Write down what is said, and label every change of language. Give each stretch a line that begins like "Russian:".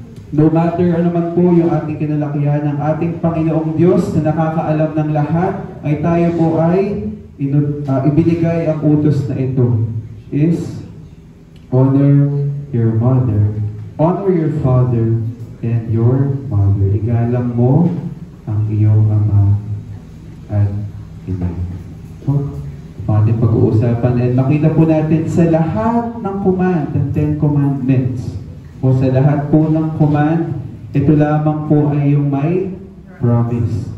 Filipino: No matter ano man po yung ating kinalakihan ng ating Panginoong Diyos na nakakaalam ng lahat, ay tayo po ay ibinigay ang utos na ito
English: is honor your mother, honor your father, and your mother.
Filipino: Igalang mo ang iyong ama at ina. So, ating pag-uusapan, and makita po natin sa lahat ng command, ng 10 commandments, o sa lahat po ng command, ito lamang po ay yung may promise.